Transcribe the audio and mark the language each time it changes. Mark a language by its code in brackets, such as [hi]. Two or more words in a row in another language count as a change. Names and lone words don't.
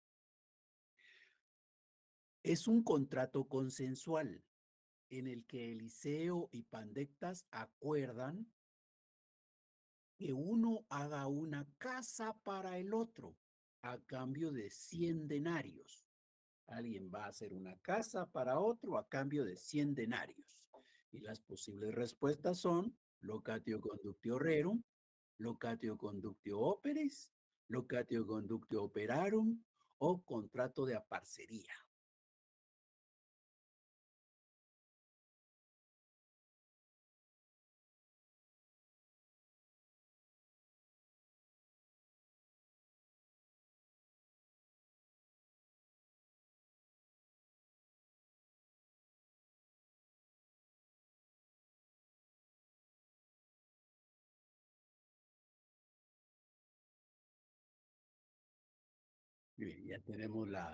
[es] Es un contrato consensual en el que Eliseo y Pandectas acuerdan que uno haga una casa para el otro a cambio de 100 denarios. Alguien va a hacer una casa para otro a cambio de 100 denarios. Y las posibles respuestas son [la] locatio conductio rerum, locatio conductio operis, locatio conductio operarum [es] o contrato de aparcería. Bien, ya tenemos